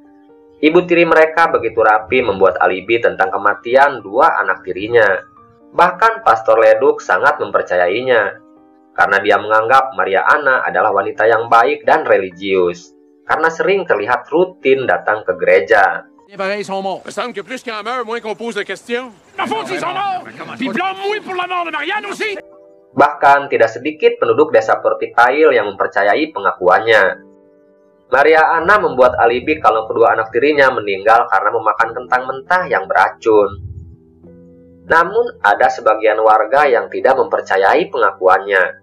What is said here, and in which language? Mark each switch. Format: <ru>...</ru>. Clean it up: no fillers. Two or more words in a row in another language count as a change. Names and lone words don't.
<id>Ibu tiri mereka begitu rapi membuat alibi tentang kematian dua anak tirinya. Bahkan Pastor Leduc sangat mempercayainya, karena dia menganggap Maria Anna adalah wanita yang baik dan religius, karena sering terlihat rutin datang ke gereja.</id> <fr>Pareil, ils sont morts. Il me semble que plus qu'en meurt, moins qu'on pose de questions. La faute, ils sont morts! Puis blâme-moi pour la mort de Marianne aussi!</fr> <id>Bahkan tidak sedikit penduduk desa Portipail yang mempercayai pengakuannya. Maria Anna membuat alibi kalau kedua anak tirinya meninggal karena memakan kentang mentah yang beracun. Namun ada sebagian warga yang tidak mempercayai pengakuannya.</id>